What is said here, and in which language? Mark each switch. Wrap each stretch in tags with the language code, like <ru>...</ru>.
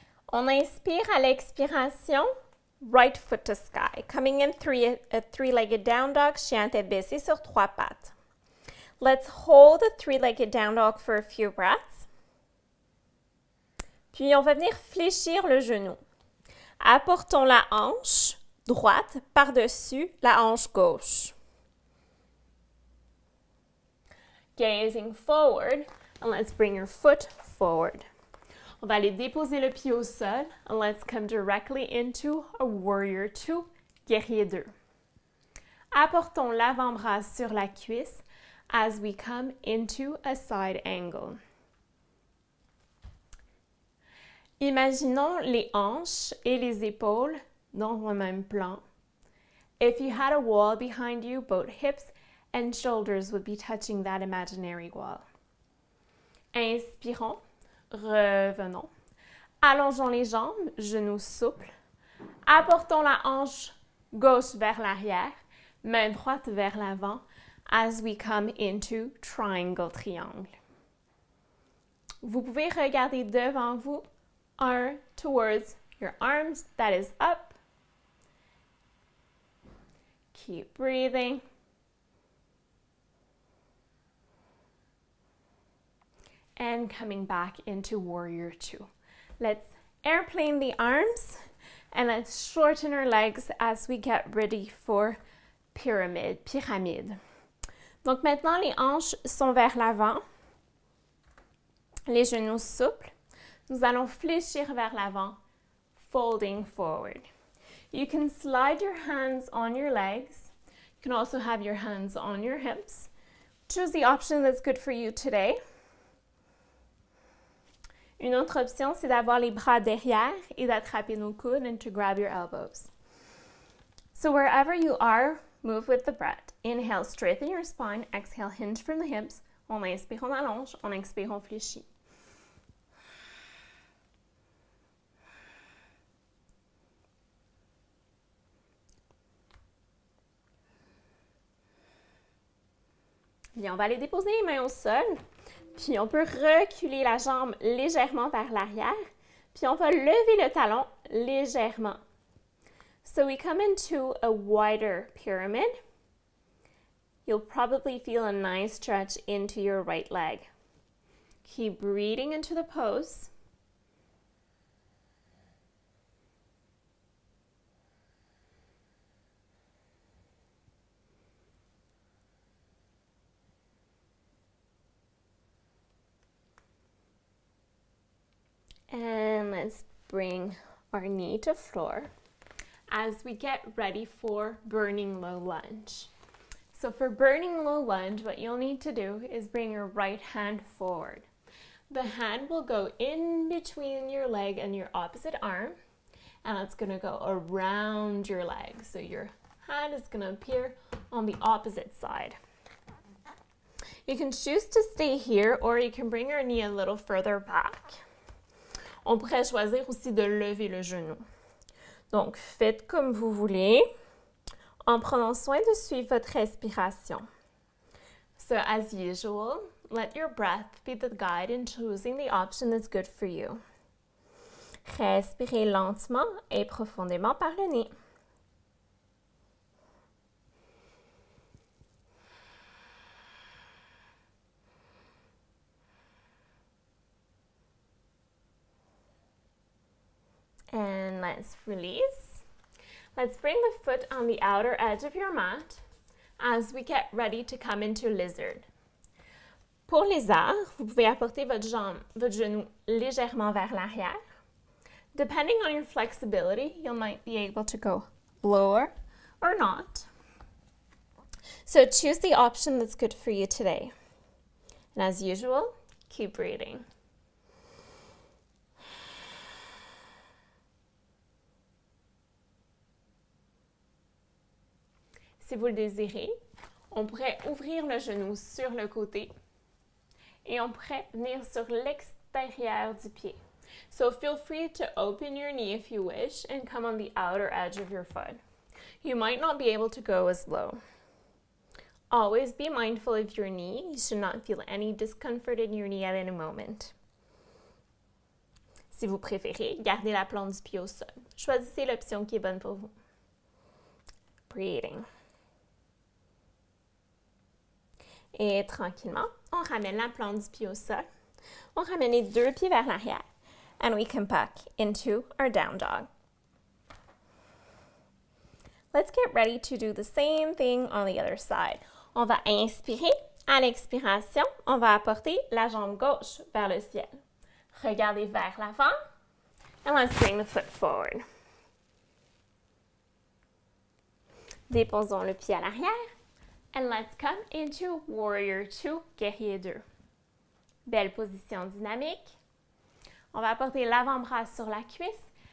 <fr>On inspire à l'expiration,</fr> <en>right foot to sky. Coming in a three-legged down dog,</en> <fr>chien tête baissée sur trois pattes.</fr> <en>Let's hold a three-legged down dog for a few breaths.</en> <fr>Puis on va venir fléchir le genou. Apportons la hanche droite par-dessus la hanche gauche.</fr> <en>Gazing forward, and let's bring your foot forward.</en> <fr>On va aller déposer le pied au sol,</fr> <en>and let's come directly into a warrior two,</en> <fr>guerrier 2. Apportons l'avant-bras sur la cuisse</fr> <en>as we come into a side angle.</en> <fr>Imaginons les hanches et les épaules dans un même plan.</fr> <en>If you had a wall behind you, both hips and shoulders would be touching that imaginary wall.</en> <fr>Inspirons, revenons. Allongeons les jambes, genoux souples. Apportons la hanche gauche vers l'arrière, main droite vers l'avant</fr> <en>as we come into triangle,</en> <fr>triangle. Vous pouvez regarder devant vous,</fr> <en>or towards your arms, that is up. Keep breathing. And coming back into warrior two. Let's airplane the arms and let's shorten our legs as we get ready for pyramide.</en> <fr>Donc maintenant, les hanches sont vers l'avant, les genoux souples. Nous allons fléchir vers l'avant,</fr> <en>folding forward. You can slide your hands on your legs. You can also have your hands on your hips. Choose the option that's good for you today.</en> <fr>Une autre option, c'est d'avoir les bras derrière et d'attraper nos coudes</fr> <en>and to grab your elbows. So wherever you are, move with the breath. Inhale, straighten your spine. Exhale, hinge from the hips.</en> <fr>On inspire, on allonge. On expire, on fléchit. Bien, on va aller déposer les mains au sol. Puis on peut reculer la jambe légèrement vers l'arrière. Puis on va lever le talon légèrement.</fr> <en>So we come into a wider pyramid. You'll probably feel a nice stretch into your right leg. Keep breathing into the pose. And let's bring our knee to floor as we get ready for burning low lunge. So for burning low lunge, what you'll need to do is bring your right hand forward. The hand will go in between your leg and your opposite arm, and it's going to go around your leg. So your hand is going to appear on the opposite side. You can choose to stay here, or you can bring your knee a little further back.</en> <fr>On pourrait choisir aussi de lever le genou. Donc, faites comme vous voulez, en prenant soin de suivre votre respiration.</fr> <en>So, as usual, let your breath be the guide in choosing the option that's good for you.</en> <fr>Respirez lentement et profondément par le nez.</fr> <en>And let's release. Let's bring the foot on the outer edge of your mat as we get ready to come into lizard.</en> <fr>Pour les arts, vous pouvez apporter votre genou légèrement vers l'arrière.</fr> <en>Depending on your flexibility, you might be able to go lower or not. So choose the option that's good for you today. And as usual, keep breathing.</en> <fr>Si vous le désirez, on pourrait ouvrir le genou sur le côté et on pourrait venir sur l'extérieur du pied.</fr> <en>So feel free to open your knee if you wish and come on the outer edge of your foot. You might not be able to go as low. Always be mindful of your knee. You should not feel any discomfort in your knee at any moment.</en> <fr>Si vous préférez, gardez la plante du pied au sol. Choisissez l'option qui est bonne pour vous.</fr> <en>Breathing.</en> <fr>Et tranquillement, on ramène la plante du pied au sol. On ramène les deux pieds vers l'arrière.</fr> <en>And we come back into our down dog. Let's get ready to do the same thing on the other side.</en> <fr>On va inspirer. À l'expiration, on va apporter la jambe gauche vers le ciel. Regardez vers l'avant.</fr> <en>And let's bring the foot forward.</en> <fr>Déposons le pied à l'arrière.</fr> <en>And let's come into Warrior 2, Guerrier 2.</en> <fr>Belle position dynamique. On va apporter l'avant-bras sur la cuisse.</fr>